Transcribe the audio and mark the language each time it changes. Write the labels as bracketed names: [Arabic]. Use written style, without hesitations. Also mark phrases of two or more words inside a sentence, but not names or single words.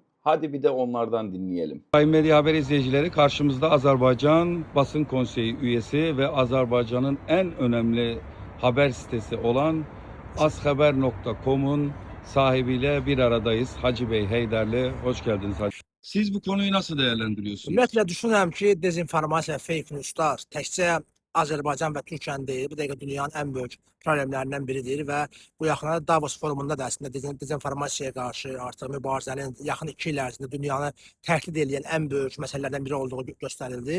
[Turkish] Hadi bir de onlardan dinleyelim. Sayın Medya Haber izleyicileri, karşımızda Azerbaycan Basın Konseyi üyesi ve Azerbaycan'ın en önemli haber sitesi olan Azhaber.com'un sahibiyle bir aradayız. Hacı Bey Heyderli, hoş geldiniz. Siz bu konuyu nasıl değerlendiriyorsunuz? [Azerbaijani] Ümumiyyətlə düşünürəm ki, dezinformasiya, [English] fake newslar [Azerbaijani] təkcə Azərbaycan və Türkiyənin deyil, bu dəqiqə dünyanın ən böyük problemlərindən biridir və bu yaxınlarda Davos forumunda da əslində dezinformasiyaya qarşı artıq mübarizənin yaxın 2 il ərzində dünyanı təhdid edən ən böyük məsələlərdən biri olduğu göstərildi.